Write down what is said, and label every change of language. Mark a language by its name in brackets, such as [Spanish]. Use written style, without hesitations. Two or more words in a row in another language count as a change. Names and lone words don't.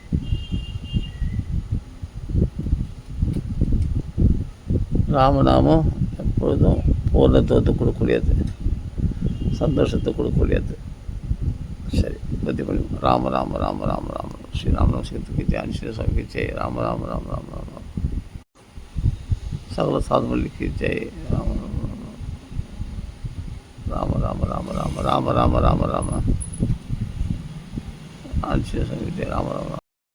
[Tamil] ராமநாமம் எப்பொழுதும் பூர்ணத்துவத்தை கொடுக்கக்கூடியது, சந்தோஷத்தை கொடுக்கக்கூடியது. சரி, பற்றி பண்ணி ராம ராம ராம ராம ராம ஸ்ரீராமநாம சிவத்துக்கு ஜெய், ஸ்ரீ சுவாமிக்கு ஜெய். ராம ராம ராம ராம ராம சகல சாதுமல்லிக்கு ஜெய். ராம ராம ராம ராம ராம ராம ராம ராம ராம ஸ்ரீ சுவாமிக்கு ஜெய். ராம ராம.